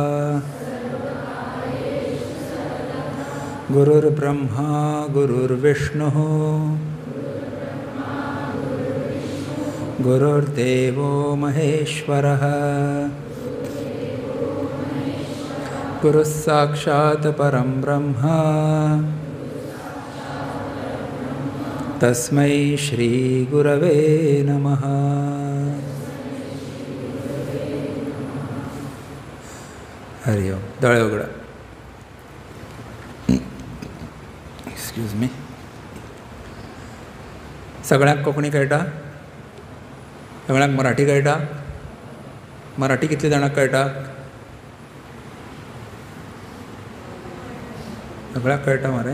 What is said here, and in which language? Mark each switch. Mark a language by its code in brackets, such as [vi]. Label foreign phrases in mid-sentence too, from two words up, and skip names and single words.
[sa] गुरुर्ब्रह्मा गुरुर्विष्णुः गुरुर्देवो महेश्वरः गुरुः साक्षात् परं ब्रह्म तस्मै श्री गुरवे नमः. हरि ओम. [kok] दोळे उगडा. [en] excuse me. [kok] सगळ्यांक कोंकणी कळटा? सगळ्यांक मराठी कळटा? मराठी कितले जाणांक कळटा? सगळ्यांक कळटा मरे?